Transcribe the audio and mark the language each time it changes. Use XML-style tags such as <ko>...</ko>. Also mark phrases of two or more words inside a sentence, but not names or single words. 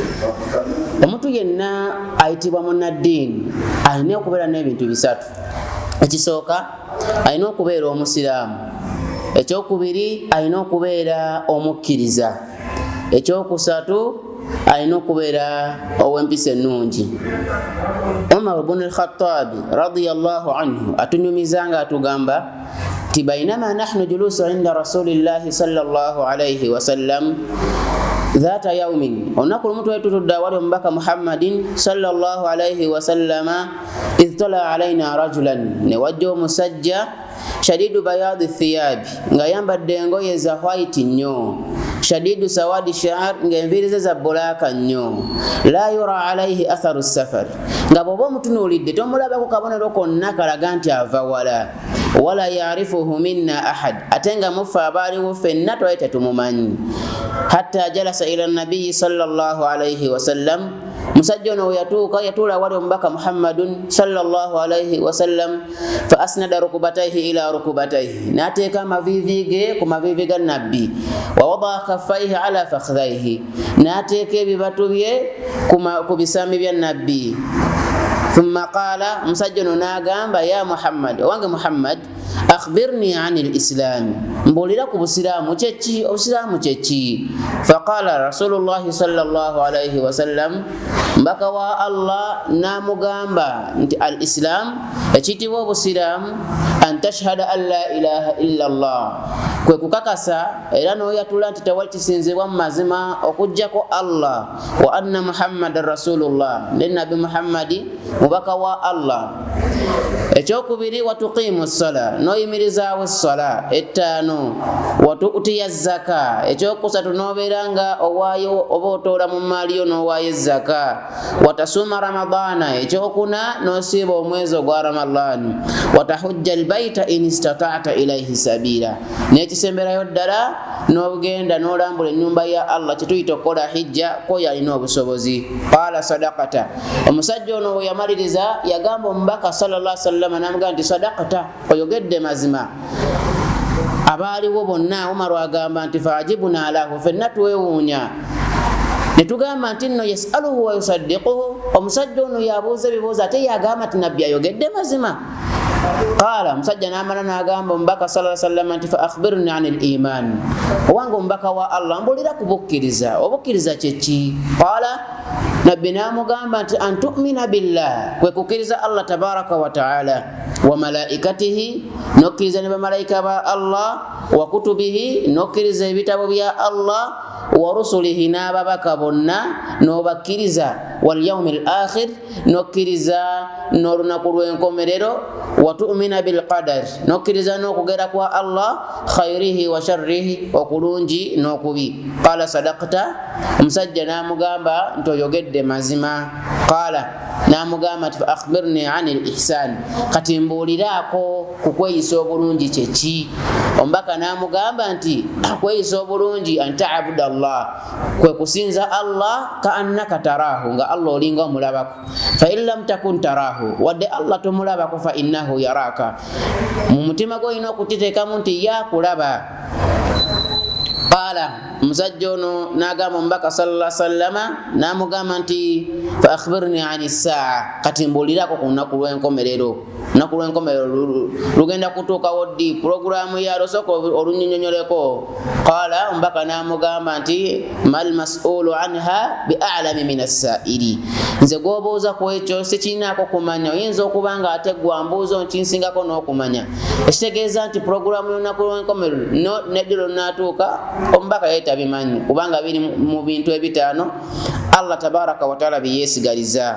<lg>Omuntu yenna ayitibwa munnaddiini alina okubeera n'ebintu bisatu. Ekisooka, alina okubeera omusiraamu. Ekyokubiri, alina okubeera omukkiriza. Ekyokusatu, alina okubeera ow'empisa ennungi.</lg> <ar>عمر بن الخطاب رضي الله عنه</ar> <lg>atunyumiza nga atugamba ti</lg> <ar>بينما نحن جلوس عند رسول الله صلى الله عليه وسلم ذات يوم,</ar> <lg>onaku lumu twali tutudde awali omubaka Muhammadin</lg> <ar>صلى الله عليه وسلم إذ طلع علينا رجل,</ar> <lg>ne wajja omusajja</lg> <ar>شديد بياض الثياب,</ar> <lg>nga yambadde engoye za white nnyo,</lg> <ar>شديد سواد الشعر,</ar> <lg>nga enviiri ze za bbulaaka nnyo,</lg> <ar>لا يرى عليه أثر السفر,</ar> <lg>nga bw'oba omutunuulidde tomulabako kabonero konna kalaga nti ava wala,</lg> <ar>ولا يعرفه منا أحد,</ar> <lg>ate nga mufe abaaliwo ffenna twali tetumumanyi.</lg> <ar>حتى جلس إلى النبي صلى الله عليه وسلم,</ar> <lg>musajja ono yatuula wali omubaka Muhammadun</lg> <ar>صلى الله عليه وسلم, فأسند ركبتيه إلى ركبتيه,</ar> <lg>n'ateeka amaviivi ge ku maviivi ga nabbi,</lg> <ar>ووضع كفيه على فخذيه,</ar> <lg>n'ateeka ebibatu bye ku bisambi bya nabbi.</lg> <ar>ثم قال,</ar> <lg>musajja ono n'agamba,</lg> <ar>يا محمد,</ar> <lg>owange Muhammad,</lg> <ar>أخبرني عن الإسلام,</ar> <lg>mbuulira ku busiraamu kyeki, obusiraamu kyeki.</lg> <ar>فقال رسول الله صلى الله عليه وسلم,</ar> <lg>mbaka wa Allah n'amugamba nti</lg> <ar>الإسلام,</ar> <lg>ekiyitibwa obusiraamu,</lg> <ar>أن تشهد أن لا إله إلا الله,</ar> <lg>kwe kukakasa era n'oyatula nti tewali kisinzibwa mu mazima okuggyako Allah,</lg> <ar>وأن محمدا رسول الله,</ar> <lg>ne nabi Muhammadi mubaka wa Allah. Ekyokubiri,</lg> <ar>وتقيم الصلاة,</ar> <lg>n'oyimirizaawo essala ettaano,</lg> <ar>وتؤتي الزكاة,</ar> <lg>ekyokusatu n'obeera nga owaayo oba otoola mu maali yo n'owaayo zaka,</lg> <ar>وتصوم رمضان,</ar> <lg>ekyokuna n'osiiba omwezi ogwa Ramadani,</lg> <ar>وتحج البيت إن استطعت إليه سبيلا,</ar> <lg>n'ekisemberayo ddala n'ogenda n'olambula ennyumba ya Allah, kituyita okukola hijja ko yalina obusobozi.</lg> <ar>قال صدقت,</ar> <lg>omusajja ono we yamaliriza yagamba omubaka</lg> <ar>صلى الله عليه وسلم</ar> <lg>n'amugamba nti sadaqata, oyogedde mazima. Abaaliwo bonna Umar agamba nti</lg> <ar>فعجبنا له,</ar> <lg>ffenna twewuunya ne tugamba nti nno</lg> <ar>يسأله ويصدقه,</ar> <lg>omusajja ono yabuuza ebibuuzo ate yagamba nti nabbi ayogedde mazima.</lg> <ar>قال,</ar> <lg>omusajja n'amala n'agamba omubaka</lg> <ar>صلى الله عليه وسلم nti فأخبرني عن الإيمان,</ar> <lg>owange omubaka wa Allah mbuulira ku bukkiriza, obukkiriza kyeki? Qaala, nabbi n'amugamba nti</lg> <ar>أن تؤمن بالله,</ar> <lg>kwe kukkiriza Allah</lg> <ar>تبارك وتعالى, وملائكته,</ar> <lg>n'okkiriza ne bamalayika ba Allah,</lg> <ar>وكتبه,</ar> <lg>n'okkiriza ebitabo bya Allah,</lg> <ar>ورسله,</ar> <lg>n'ababaka bonna n'obakkiriza,</lg> <ar>واليوم الآخر,</ar> <lg>n'okkiriza n'olunaku lw'enkomerero,</lg> <ar>وتؤمن بالقدر,</ar> <lg>n'okkiriza n'okugera kwa Allah,</lg> <ar>خيره وشره,</ar> <lg>okulungi n'okubi.</lg> <ar>قال صدقت,</ar> <lg>omusajja n'amugamba nti oyogedde mazima.</lg> <ar>قال,</ar> <lg>n'amugamba nti</lg> <ar>فأخبرني عن الإحسان,</ar> <lg>kati mbuuliraako ku kweyisa obulungi kyeki? Omubaka n'amugamba nti kweyisa obulungi</lg> <ar>أن تعبد الله,</ar> <lg>kwe kusinza Allah</lg> <ar>كأنك تراه,</ar> <lg>nga Allah olinga omulabako,</lg> <ar>فإن لم تكن تراه,</ar> <lg>wadde Allah tomulabako,</lg> <ar>فإنه يراك,</ar> <lg>mu mutima gwe olina okukiteekamu nti yakulaba. Qaala, omusajja ono n'agamba omubaka</lg> <ar>صلى الله عليه وسلم</ar> <lg>n'amugamba nti</lg> <ar>فأخبرني عن الساعة,</ar> <lg>kati mbuulirako ku lunaku lw'enkomerero. Lunaku lw'enkomerero lugenda kutuukawo ddi? Puroguramu yalwo sooka olunnyonnyoleko.</lg> <ar>قال,</ar> <lg>omubaka n'amugamba nti</lg> <ar>ما المسؤول عنها بأعلم من السائل,</ar> <lg>nze gw'obuuza ku ekyo sikirinaako kumanya, oyinza okuba nga ate gwambuuza nkinsingako n'okumanya. Ekitegeeza nti puroguramu y'olunaku lw'enkomerero n'eddiro n'atuuka omubaka yali tabimanyi, kubanga biri mu bintu ebitaano Allah</lg> <ar>تبارك وتعالى</ar> <lg>byeyesigaliza.</lg>